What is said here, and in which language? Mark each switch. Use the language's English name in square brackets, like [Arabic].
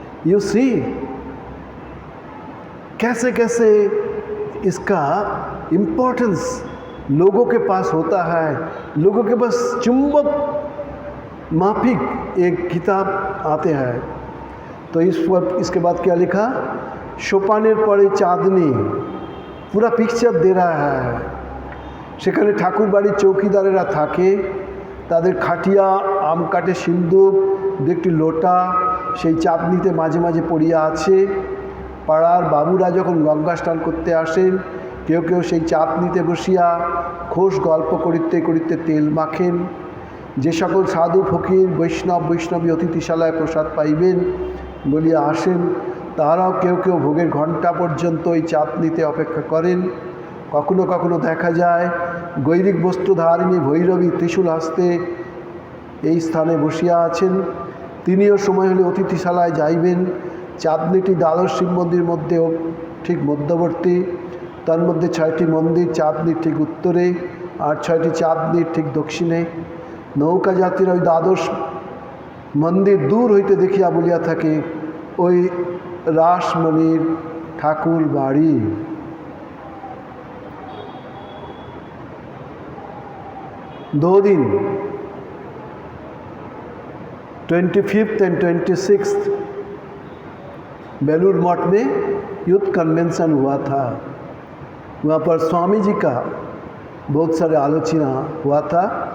[English] you see [Hindi] कैसे कैसे इसका इम्पोर्टेंस लोगों के पास होता है। लोगों के पास चुंबक माफिक एक किताब आते हैं। तो इसके बाद क्या लिखा, [Bangla] शोपानेर पड़े चाँदनी, [Hindi] पूरा पिक्चर दे रहा है। [Bangla] সেখানে ঠাকুর বাড়ির চৌকিদারেরা থাকে, তাদের খাটিয়া, আম কাঠে সিন্দুক, একটি লোটা সেই চাঁদনিতে মাঝে মাঝে পড়িয়া আছে। পাড়ার বাবুরা যখন গঙ্গা স্নান করতে আসেন, কেউ কেউ সেই চাঁদনিতে বসিয়া খোশ গল্প করিতে করিতে তেল মাখেন। যে সকল সাধু ফকির বৈষ্ণবী অতিথিশালায় প্রসাদ পাইবেন বলিয়া আসেন, তারাও কেউ কেউ ভোগের ঘণ্টা পর্যন্ত এই চাঁদনিতে অপেক্ষা করেন। কখনো কখনো দেখা যায় গৈরিক বস্ত্রধারিণী ভৈরবী ত্রিশূল হস্তে এই স্থানে বসিয়া আছেন। তিনিও সময় হলে অতিথিশালায় যাইবেন। চাঁদনিটি দ্বাদশ শিব মন্দির মধ্যেও ঠিক মধ্যবর্তী। তার মধ্যে 6টি মন্দির, চাঁদনির ঠিক উত্তরে আর 6টি চাঁদনির ঠিক দক্ষিণে। নৌকা যাত্রীরা ওই দ্বাদশ মন্দির দূর হইতে দেখিয়া বলিয়া থাকে, ওই রাসমণির ঠাকুর বাড়ি। [Hindi] दो दिन 25th and 26th Belur Math में यूथ कन्वेंशन हुआ था। वहाँ पर स्वामी जी का बहुत सारे आलोचना हुआ था।